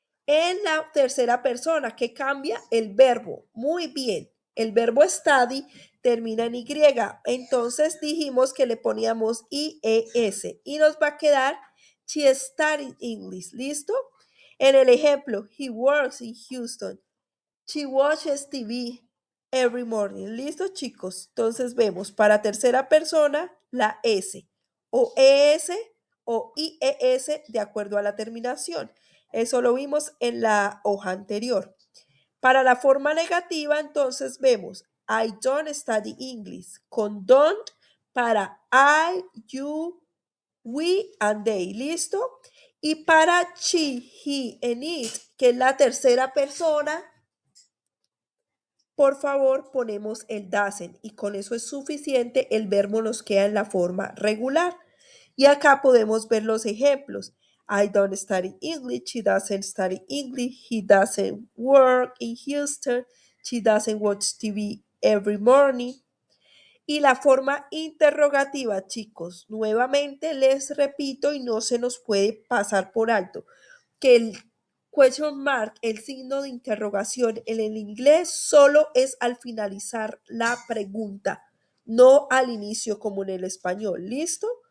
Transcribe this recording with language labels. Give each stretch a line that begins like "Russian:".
Spanish: En la tercera persona, que cambia el verbo. Muy bien. El verbo study termina en Y. Entonces dijimos que le poníamos IES y nos va a quedar
English: she studied English.
Spanish: ¿Listo? En el ejemplo,
English: he works in Houston. She watches TV every morning.
Spanish: ¿Listo, chicos? Entonces vemos para tercera persona la S o ES o IES de acuerdo a la terminación. Eso lo vimos en la hoja anterior. Para la forma negativa, entonces vemos
English: I don't study English
Spanish: con don't para
English: I, you, we and they.
Spanish: ¿Listo? Y para
English: she, he and it,
Spanish: que es la tercera persona, por favor, ponemos el doesn't y con eso es suficiente. El verbo nos queda en la forma regular. Y acá podemos ver los ejemplos.
English: I don't study English. She doesn't study English. He doesn't work in Houston. She doesn't watch TV every morning.
Spanish: Y la forma interrogativa, chicos, nuevamente les repito y no se nos puede pasar por alto que el question mark, el signo de interrogación en el inglés solo es al finalizar la pregunta, no al inicio como en el español. ¿Listo?